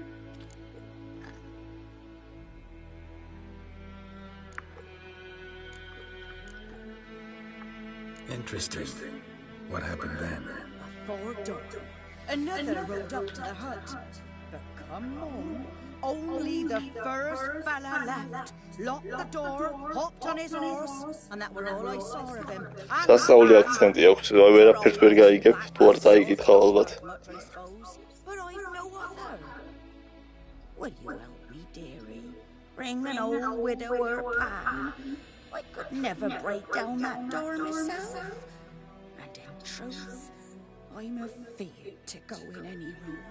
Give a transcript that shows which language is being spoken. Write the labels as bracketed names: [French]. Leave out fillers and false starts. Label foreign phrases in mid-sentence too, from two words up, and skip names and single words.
[English] Interesting. What happened then? Before dawn, another rode up to the hut. But come on, only the first fella left. Locked the door, hopped on his horse, and that were all I saw of him. [Georgian] სასწაული აქცენტი აქვს, ვერაფერს ვერ გაიგებ, თუ არ წაიკითხავ ალბათ. [English] But I've no other. Will you help me, dearie? Bring an old widower pan. I could never break down that door myself. And in truth, I'm afeard to go in any road.